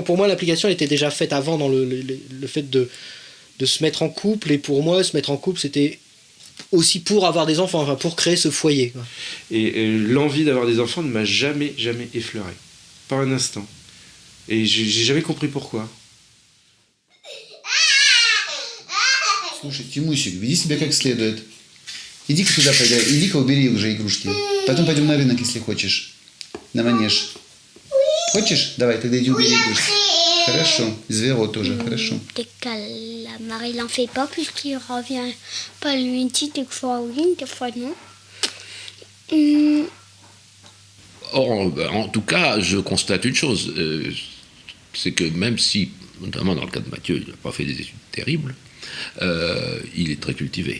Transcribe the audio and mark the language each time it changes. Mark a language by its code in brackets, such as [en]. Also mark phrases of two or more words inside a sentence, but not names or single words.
[fr] Pour moi, l'implication était déjà faite avant dans le fait de se mettre en couple, et pour moi, se mettre en couple, c'était aussi pour avoir des enfants, enfin pour créer ce foyer. Et l'envie d'avoir des enfants ne m'a jamais effleuré. Pas un instant. Et j'ai jamais compris pourquoi. [ru] Слушай, Тимусик, веди себя как следует. Иди-ка туда поиграй, иди-ка убери уже игрушки. Потом пойдем на рынок, если хочешь. На манеж. Хочешь? Давай, тогда иди убери игрушки. Хорошо. Зверо тоже, хорошо. [fr] Dès que la Marie l'en fait pas, puisqu'il revient pas lui dit des fois oui, des fois non. Or, en tout cas, je constate une chose, c'est que même si, notamment dans le cas de Mathieu, il n'a pas fait des études terribles, il est très cultivé.